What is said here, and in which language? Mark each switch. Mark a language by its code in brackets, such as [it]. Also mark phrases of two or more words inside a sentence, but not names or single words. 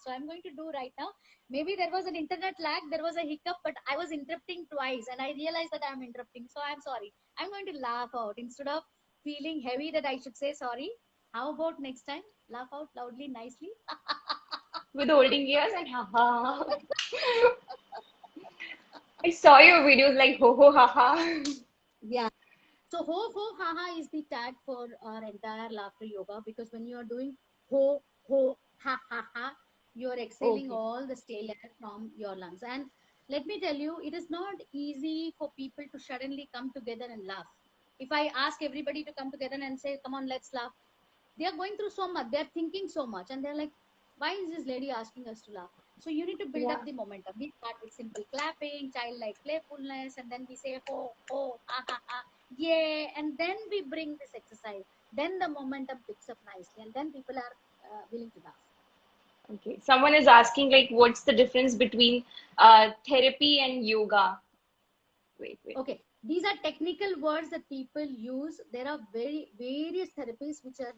[en] So I'm going to do right now. Maybe there was an internet lag, there was a hiccup, but I was interrupting twice and I realized that I'm interrupting. So I'm sorry. I'm going to laugh out instead of feeling heavy that I should say sorry. How about next time? Laugh out loudly, nicely. With holding ears and ha ha. I saw your videos like ho ho ha ha. Yeah. So ho ho ha ha is the tag for our entire laughter yoga because when you are doing ho ho ha ha ha, you are exhaling Okay. all the stale air from your lungs. And let me tell you, it is not easy for people to suddenly come together and laugh. If I ask everybody to come together and say, "Come on, let's laugh," they are going through so much, they're thinking so much, and they're like, why is this lady asking us to laugh? So you need to build up Yeah. the momentum. We start with simple clapping, childlike playfulness, and then we say ho ho ha ha ha, yeah, and then we bring this exercise, then the momentum picks up nicely, and then people are willing to laugh. Okay. Someone is asking like, what's the difference between therapy and yoga? Wait, wait. Okay, these are technical words that people use. There are very various therapies which are